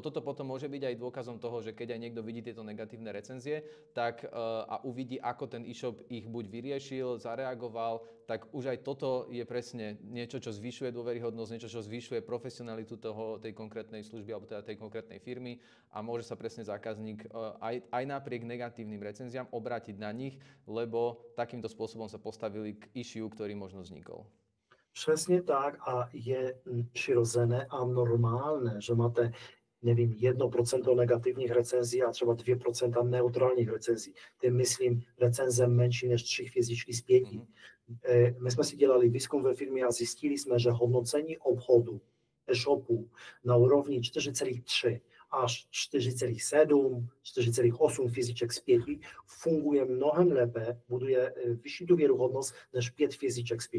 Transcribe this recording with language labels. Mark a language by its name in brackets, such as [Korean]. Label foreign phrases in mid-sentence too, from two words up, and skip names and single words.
[Slovak] toto potom môže byť aj dôkazom toho, že keď aj niekto vidí tieto negatívne recenzie, tak a uvidí, ako ten e-shop ich buď vyriešil, zareagoval, tak už aj toto je presne niečo, čo zvyšuje dôveryhodnosť, niečo, čo zvyšuje profesionalitu tej konkrétnej služby alebo teda tej konkrétnej firmy a môže sa presne zákazník aj napriek negatívnym recenziám obrátiť na nich, lebo takýmto spôsobom sa postavili k issue, ktorý možno vznikol. [Czech] Přesně tak a je přirozené a normálné, že máte nevím, 1% [Polish] negatywnych recenzji, [Czech] a třeba 2% neutrálních recenzí. Tím myslím recenze menší než 3 hvězdičky z 5. My jsme si dělali výzkum ve firmě a zjistili jsme, že hodnocení obchodu e-shopu na úrovni 4,3 až 4,7, 4,8 hvězdiček z 5 funguje mnohem lépe, buduje vyšší důvěryhodnost než 5 hvězdiček z 5.